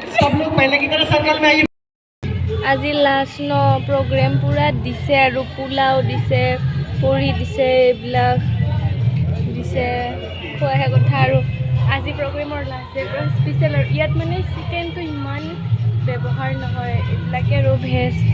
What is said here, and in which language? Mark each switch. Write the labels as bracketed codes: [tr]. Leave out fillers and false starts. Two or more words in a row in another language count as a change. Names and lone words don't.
[hi] सब लोग पहले की तरह सर्कल में आइए [as] আজি লাষ্ট ন প্ৰগ্ৰেম পূৰা দিছে আৰু পোলাও দিছে পৰি দিছে এইবিলাক দিছে খোৱাহে কথা আৰু আজি প্ৰগ্ৰেমৰ [en] last day special [as] আৰু ইয়াত মানে চিকেনটো ইমান ব্যৱহাৰ নহয় এইবিলাকে আৰু ভেজ